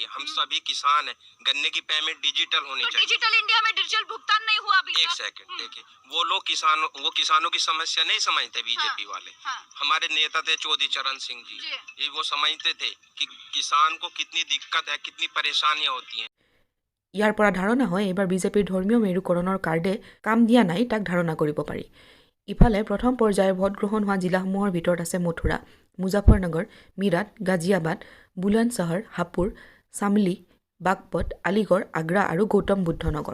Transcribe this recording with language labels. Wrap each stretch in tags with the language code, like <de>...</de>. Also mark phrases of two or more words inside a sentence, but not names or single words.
<hi>हम सभी किसान हैं, गन्ने की पेमेंट डिजिटल होनी चाहिए। डिजिटल इंडिया में डिजिटल भुगतान नहीं हुआ अभी। एक सेकंड देखिए, वो लोग किसानों की समस्या नहीं समझते बीजेपी वाले। हमारे नेता थे चौधरी चरण सिंह जी, ये वो समझते थे कि किसान को कितनी दिक्कत है, कितनी परेशानियां होती हैं।</hi> <as>ইয়াৰ পৰা ধাৰণা হয় এইবাৰ বিজেপিৰ ধৰ্মীয় মেৰুকৰণৰ কাৰ্ডে কাম দিয়া নাই, তাক ধাৰণা কৰিব পাৰি। ইফালে প্ৰথম পৰ্যায়ৰ ভোটগ্ৰহণ হোৱা জিলাসমূহৰ ভিতৰত আছে মথুৰা, মুজাফৰনগৰ, মিৰাট, গাজিয়াবাদ, বুলন্দশহৰ, হাপুৰ, চামলি, বাগপত, আলিগড়, আগ্ৰা আৰু গৌতম বুদ্ধ নগৰ।</as>